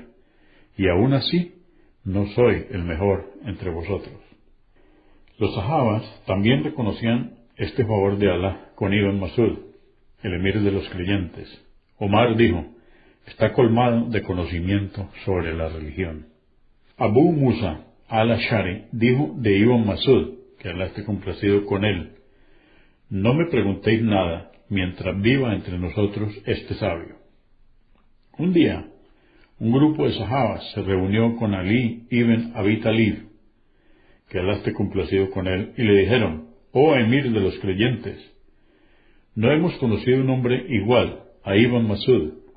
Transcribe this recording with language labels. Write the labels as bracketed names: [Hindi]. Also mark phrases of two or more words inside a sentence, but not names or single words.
[Spanish] Y aún así, no soy el mejor entre vosotros. Los sahabas también reconocían este favor de Alá con Ibn Masud, el emir de los creyentes. Omar dijo: está colmado de conocimiento sobre la religión. Abu Musa al-Ash'ari dijo de Ibn Masud, que Alá esté complacido con él: no me preguntéis nada mientras viva entre nosotros este sabio. Un día, un grupo de sahabas se reunió con Ali ibn Abi Talib, que Alá esté complacido con él, y le dijeron: oh emir de los creyentes, no hemos conocido un hombre igual a Ibn Masud.